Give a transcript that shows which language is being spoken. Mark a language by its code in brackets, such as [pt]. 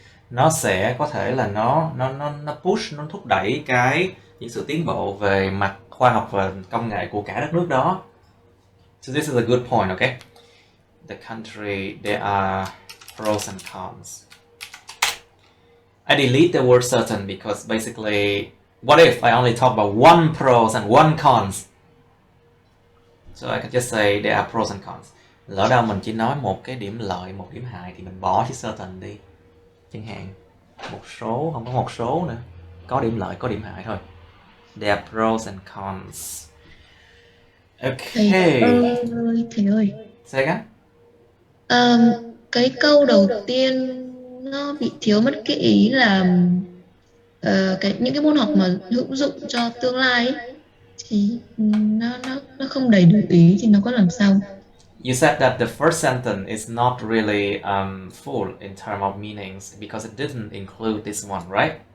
[vi] Nó sẽ có thể là nó push, nó thúc đẩy những sự tiến bộ về mặt khoa học và công nghệ của cả đất nước đó. [en] So this is a good point, okay? The country, there are pros and cons. I delete the word certain because basically, what if I only talk about one pros and one cons? So I can just say there are pros and cons. [vi] Lỡ đâu mình chỉ nói một cái điểm lợi, một điểm hại thì mình bỏ chữ certain đi. Chẳng hạn, một số, không có một số nữa. Có điểm lợi, có điểm hại thôi. [en] There are pros and cons. Okay. [vi] Thầy ơi. [en] Say again? [vi] Cái câu đầu tiên nó bị thiếu mất cái ý là những cái môn học mà hữu dụng cho tương lai ấy, thì nó không đầy đủ ý thì nó có làm sao? [en] You said that the first sentence is not really full in terms of meanings because it didn't include this one, right?